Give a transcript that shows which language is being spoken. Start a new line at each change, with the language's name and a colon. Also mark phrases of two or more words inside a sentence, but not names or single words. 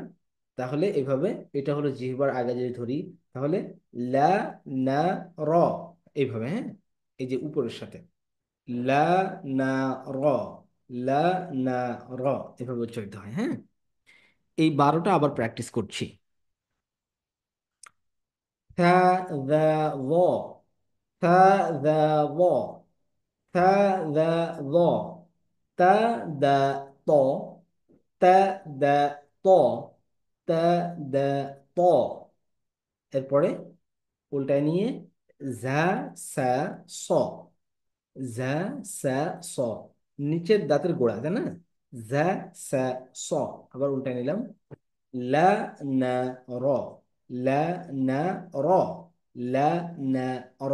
Bangla: তাহলে এভাবে, এটা হলো জিহ্বার আগা যদি ধরি, তাহলে লা, না, র, এইভাবে। হ্যাঁ, এই যে উপরের সাথে লা, না, র, লা, না, র, এভাবে উচ্চারিত হয়। হ্যাঁ, এই 12টা আবার প্র্যাকটিস করছি। থা, দা, ল, থা, দা, ল, থা, দা, ল, তা, দা, ত, তা, দা, ত, তা, দা, ত। এরপরে উল্টায় নিয়ে ঝা, সা, স। ঝা, সা, স, নিচের দাঁতের গোড়া, তাই না? ঝা, সা, স। আবার উল্টায় নিলাম, লা, না, র, লা, না, র, লা, না, র।